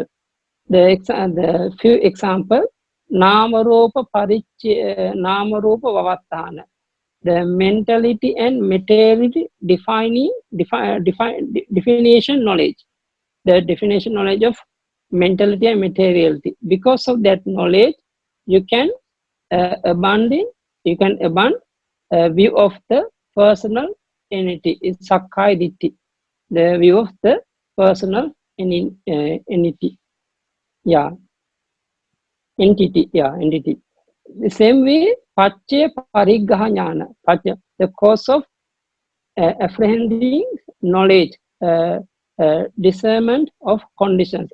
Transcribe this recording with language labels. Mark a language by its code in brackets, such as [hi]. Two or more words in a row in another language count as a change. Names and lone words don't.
[en] The few example, [pi] namarupa vavattana, [en] the mentality and materiality definition knowledge, the definition knowledge of mentality and materiality. Because of that knowledge, you can abandon view of the personal entity. [pi] It's sakkaya ditthi, [en] the view of the personal entity. Entity. The same way, [pi] Paccaya Pariggaha Jnana, [en] the cause of apprehending knowledge, discernment of conditions.